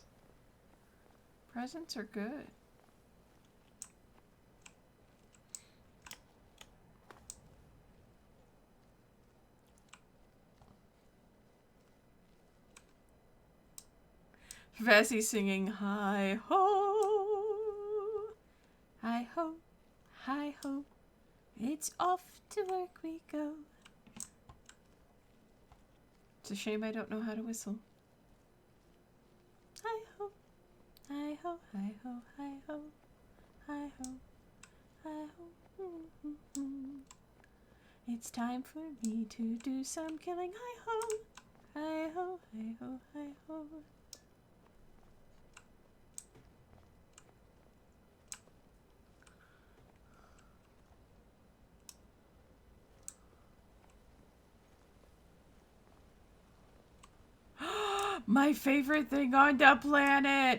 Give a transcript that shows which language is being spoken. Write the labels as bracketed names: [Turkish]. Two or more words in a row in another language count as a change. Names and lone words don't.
[English] Presents are good. Vessi singing hi ho, hi ho, hi ho. It's off to work we go. It's a shame I don't know how to whistle. Hi ho, hi ho, hi ho, hi ho, hi ho, hi ho. It's time for me to do some killing. Hi ho, hi ho, hi ho, hi ho. My favorite thing on the planet!